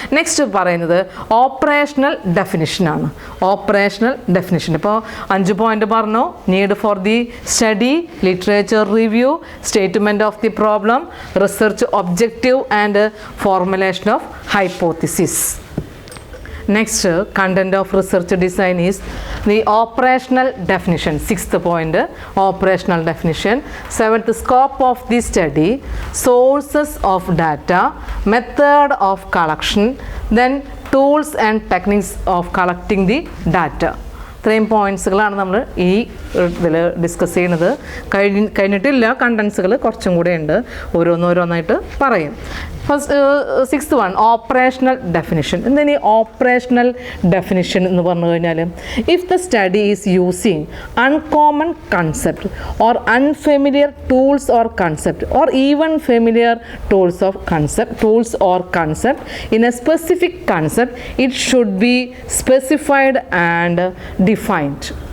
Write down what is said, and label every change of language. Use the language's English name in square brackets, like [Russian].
[Malayalam] Next പറയുന്നത് operational ഡെഫിനിഷനാണ്. Operational definition ഇപ്പോൾ 5 point പറഞ്ഞു. [English] Need for the study, literature review, statement of the problem, research objective and formulation of hypothesis. Next, content of research design is the operational definition. 6th point, operational definition. 7th, scope of the study, sources of data, method of collection, then tools and techniques of collecting the data. [Malayalam] ഇത്രയും പോയിൻറ്റ്സുകളാണ് നമ്മൾ ഈ ഇതിൽ discuss ചെയ്യുന്നത്. കഴിഞ്ഞിട്ടില്ല, കണ്ടൻസുകൾ കുറച്ചും കൂടെ ഉണ്ട്, ഓരോന്നോരോന്നായിട്ട് പറയും. [English] First 6th one, operational definition. [Malayalam] എന്താണ് ഈ ഓപ്പറേഷണൽ ഡെഫിനിഷൻ എന്ന് പറഞ്ഞു കഴിഞ്ഞാൽ, [English] If the study is using uncommon concept or unfamiliar tools or concept or even familiar tools or concept in a specific concept, it should be specified and defined.